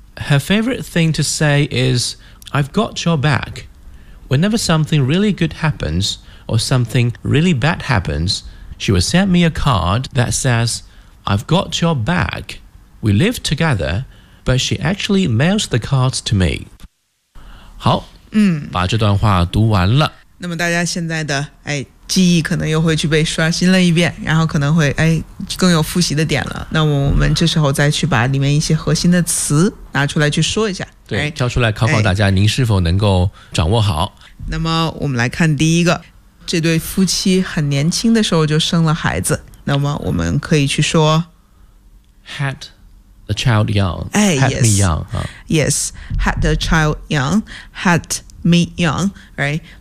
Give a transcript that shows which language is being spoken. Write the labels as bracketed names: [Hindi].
[English] Her favorite thing to say is, I've got your back. Whenever something really good happens or something really bad happens, she would send me a card that says, I've got your back. We live together, but she actually mails the cards to me. [Chinese] 好、嗯、把这段话读完了。那么大家现在的哎记忆可能又会去被刷新了一遍，然后可能会哎更有复习的点了。那我们这时候再去把里面一些核心的词拿出来去说一下，对、哎、挑出来考考大家、哎、您是否能够掌握好。那么我们来看第一个，这对夫妻很年轻的时候就生了孩子，那么我们可以去说 [English] had the child young、哎、 had yes, me young、 huh? yes had the child young had me young right。